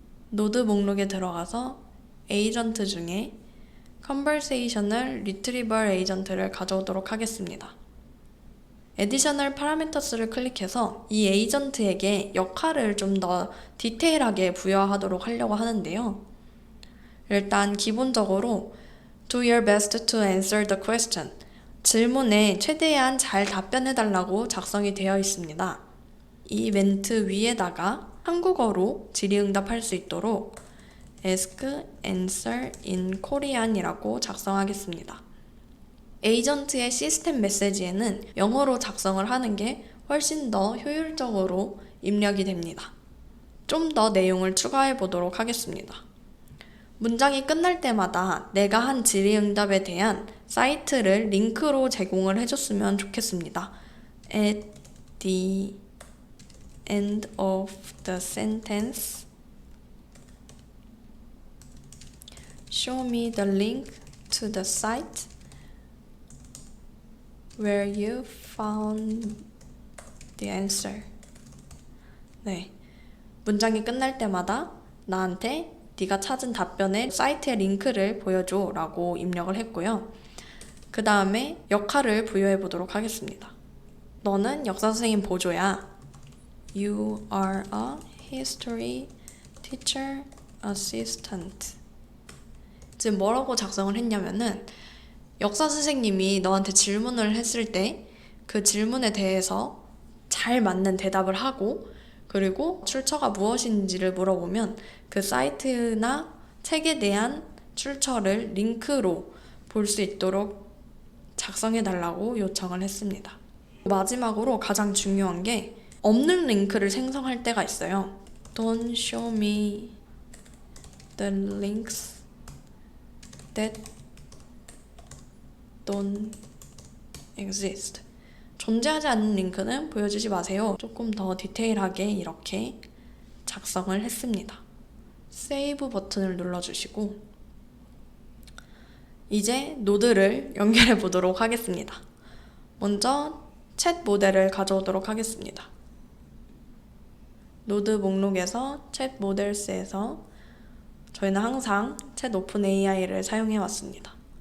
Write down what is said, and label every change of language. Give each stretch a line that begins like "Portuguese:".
Korean: 노드 목록에 들어가서 에이전트 중에 Conversational Retrieval 에이전트를 가져오도록 하겠습니다. Additional Parameters를 클릭해서 이 에이전트에게 역할을 좀 더 디테일하게 부여하도록 하려고 하는데요. 일단 기본적으로
English: Do your best to answer the question.
Korean: 질문에 최대한 잘 답변해달라고 작성이 되어 있습니다. 이 멘트 위에다가 한국어로 질의응답할 수 있도록
English: Ask, Answer in Korean
Korean: 이라고 작성하겠습니다. 에이전트의 시스템 메시지에는 영어로 작성을 하는 게 훨씬 더 효율적으로 입력이 됩니다. 좀 더 내용을 추가해 보도록 하겠습니다. 문장이 끝날 때마다 내가 한 질의응답에 대한 사이트를 링크로 제공을 해줬으면 좋겠습니다.
English: At the end of the sentence, show me the link to the site where you found the answer.
Korean: 네, 문장이 끝날 때마다 나한테 네가 찾은 답변의 사이트의 링크를 보여줘 라고 입력을 했고요. 그 다음에 역할을 부여해 보도록 하겠습니다. 너는 역사 선생님 보조야.
English: You are a history teacher assistant.
Korean: 지금 뭐라고 작성을 했냐면은 역사 선생님이 너한테 질문을 했을 때 그 질문에 대해서 잘 맞는 대답을 하고 그리고 출처가 무엇인지를 물어보면 그 사이트나 책에 대한 출처를 링크로 볼 수 있도록 작성해달라고 요청을 했습니다. 마지막으로 가장 중요한 게 없는 링크를 생성할 때가 있어요.
English: Don't show me the links that don't exist.
Korean: 존재하지 않는 링크는 보여주지 마세요. 조금 더 디테일하게 이렇게 작성을 했습니다. 세이브 버튼을 눌러주시고 이제 노드를 연결해 보도록 하겠습니다. 먼저 챗 모델을 가져오도록 하겠습니다. 노드 목록에서 챗 모델스에서 저희는 항상 챗 오픈 AI를 사용해 왔습니다.